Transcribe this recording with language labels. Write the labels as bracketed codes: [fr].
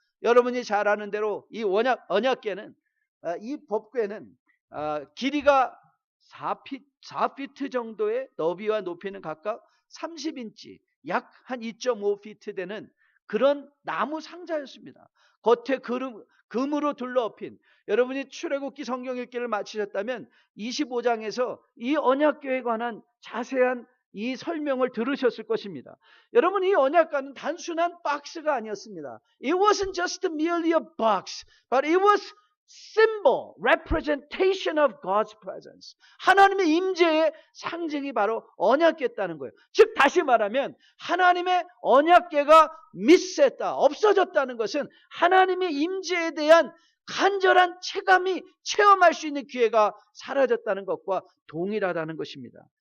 [ko] 여러분이 잘 아는 대로 이 언약궤는, 이 법궤는 길이가 4피트 정도의, 너비와 높이는 각각 30인치, 약 한 2.5피트 되는 그런 나무 상자였습니다. 겉에 금으로 둘러엎인, 여러분이 출애굽기 성경 읽기를 마치셨다면 25장에서 이 언약궤에 관한 자세한 이 설명을 들으셨을 것입니다. 여러분, 이 언약궤는 단순한 박스가 아니었습니다. [en] It wasn't just merely a box, but it was symbol, representation of God's presence. [ko] 하나님의 임재의 상징이 바로 언약궤였다는 거예요. 즉 다시 말하면 하나님의 언약궤가 미스했다, 없어졌다는 것은 하나님의 임재에 대한 간절한 체험할 수 있는 기회가 사라졌다는 것과 동일하다는 것입니다.